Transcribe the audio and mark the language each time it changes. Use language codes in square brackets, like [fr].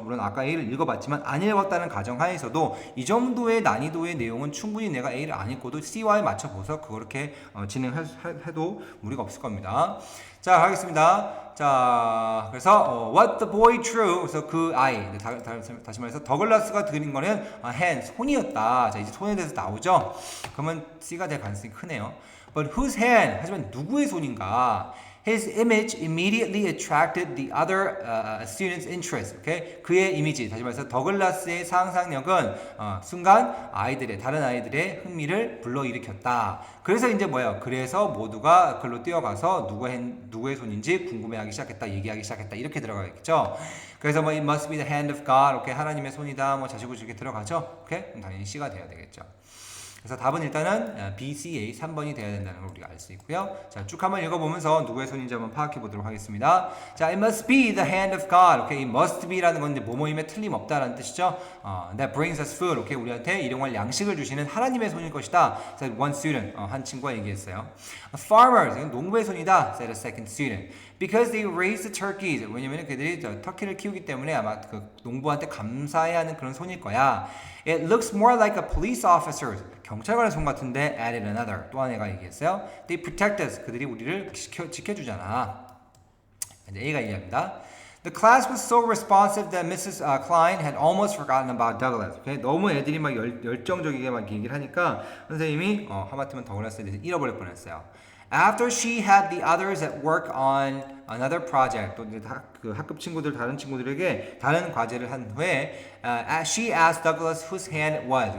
[ko] 물론 아까 A를 읽어봤지만 안 읽었다는 가정하에서도 이 정도의 난이도의 내용은 충분히 내가 A를 안 읽고도 C와에 맞춰보서 그렇게 진행해도 무리가 없을 겁니다. 자, 가겠습니다. 자, 그래서 [en] what the boy drew, [ko] 그래서 그 아이, 다시 말해서 더글라스가 그린 거는 hand, 손이었다. 자, 이제 손에 대해서 나오죠. 그러면 C가 될 가능성이 크네요. [en] But whose hand? [ko] 하지만 누구의 손인가? [en] His image immediately attracted the other students' interest. Okay? [ko] 그의 이미지, 다시 말해서 더글라스의 상상력은 순간 다른 아이들의 흥미를 불러일으켰다. 그래서 이제 뭐예요? 그래서 모두가 글로 뛰어가서 누구의 손인지 궁금해하기 시작했다, 얘기하기 시작했다 이렇게 들어가겠죠. [en] 그래서 뭐 it must be the hand of God. [ko] 오케이, 하나님의 손이다. 뭐 자시고 이렇게 들어가죠. 오케이, 그럼 당연히 C가 돼야 되겠죠. 그래서 답은 일단은 B, C, A 3번이 돼야 된다는 걸 우리가 알 수 있고요. 자, 쭉 한번 읽어보면서 누구의 손인지 한번 파악해 보도록 하겠습니다. [en] 자, it must be the hand of God. [ko] 오케이, it must be라는 건데 뭐뭐임에 틀림없다라는 뜻이죠. [en] That brings us food. [ko] 오케이, 우리한테 일용할 양식을 주시는 하나님의 손일 것이다. [en] said one student. [ko] 한 친구가 얘기했어요. Farmers, 농부의 손이다. [en] said a second student. Because they raise the turkeys. [ko] 왜냐면 그들이 터키를 키우기 때문에 아마 그 농부한테 감사해야 하는 그런 손일 거야. [en] It looks more like a police officer. [ko] 경찰관의 손 같은데 [en] added another. [ko] 또 한 애가 얘기했어요. [en] They protect us. [ko] 그들이 우리를 지켜주잖아. 이제 A가 얘기합니다. [en] The class was so responsive that Mrs. Klein had almost forgotten about Douglas. Okay? [ko] 너무 애들이 막 열정적이게 막 얘기를 하니까 선생님이 하마터면 더글라스에 대해서 잃어버릴 뻔했어요. [en] After she had the others at work on another project, [ko] 또 이제 그 학급 친구들 다른 친구들에게 다른 과제를 한 후에 [en] she asked Douglas whose hand it was.